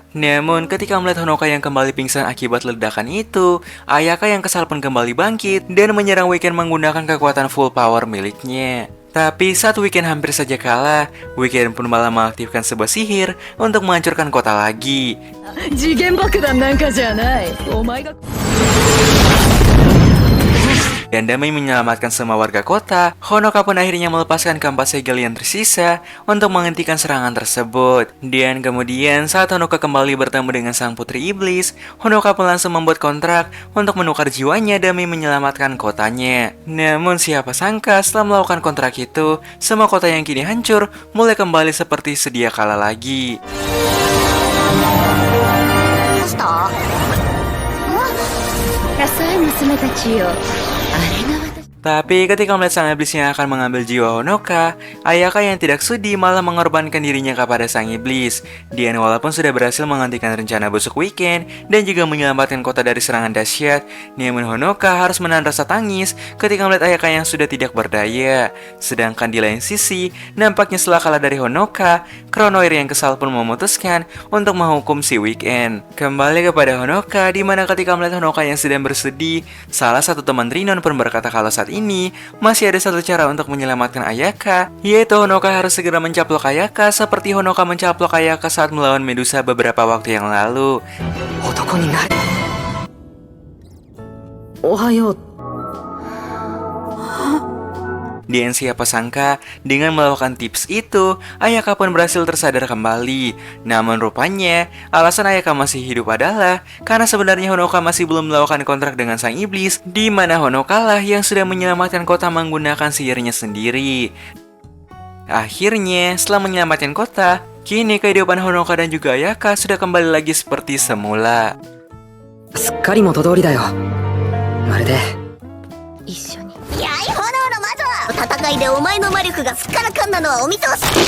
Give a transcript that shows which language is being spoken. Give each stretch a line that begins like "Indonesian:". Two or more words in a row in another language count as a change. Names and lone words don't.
Indonesian: Namun ketika melihat Honoka yang kembali pingsan akibat ledakan itu, Ayaka yang kesal pun kembali bangkit dan menyerang Weekend menggunakan kekuatan
English: full power
Indonesian: miliknya. Tapi saat Weekend hampir saja kalah, Weekend pun malah mengaktifkan sebuah sihir untuk menghancurkan kota lagi.
Japanese: 次元爆弾なんかじゃないお前が
Indonesian: Dan demi menyelamatkan semua warga kota, Honoka pun akhirnya melepaskan keempat segel yang tersisa untuk menghentikan serangan tersebut. Dan kemudian saat Honoka kembali bertemu dengan sang putri iblis, Honoka pun langsung membuat kontrak untuk menukar jiwanya demi menyelamatkan kotanya. Namun siapa sangka setelah melakukan kontrak itu, semua kota yang kini hancur mulai kembali seperti sedia kala lagi.
Japanese: どうした野菜娘たちよあれが私
Indonesian: Tapi ketika melihat sang iblis yang akan mengambil jiwa Honoka, Ayaka yang tidak sudi malah mengorbankan dirinya kepada sang iblis. Dan walaupun sudah berhasil menghentikan rencana busuk Weekend dan juga menyelamatkan kota dari serangan dahsyat, namun Honoka harus menahan rasa tangis ketika melihat Ayaka yang sudah tidak berdaya. Sedangkan di lain sisi, nampaknya setelah kalah dari Honoka, Chronoir yang kesal pun memutuskan untuk menghukum si Weekend. Kembali kepada Honoka, di mana ketika melihat Honoka yang sedang bersedih, salah satu teman Rinon pun berkata kalau saat ini masih ada satu cara untuk menyelamatkan Ayaka, yaitu Honoka harus segera mencaplok Ayaka seperti Honoka mencaplok Ayaka saat melawan Medusa beberapa waktu yang lalu.
Japanese: 男になれおはよう
Indonesian: Dan siapa sangka, dengan melakukan tips itu, Ayaka pun berhasil tersadar kembali. Namun rupanya, alasan Ayaka masih hidup adalah karena sebenarnya Honoka masih belum melakukan kontrak dengan sang iblis, di mana Honoka lah yang sudah menyelamatkan kota menggunakan sihirnya sendiri. Akhirnya, setelah menyelamatkan kota, kini kehidupan Honoka dan juga Ayaka sudah kembali lagi seperti semula.
Japanese: すっかり元通りだよ。まるで一緒にやい炎の魔女、戦いでお前の魔力がすっからかんなのはお見通し。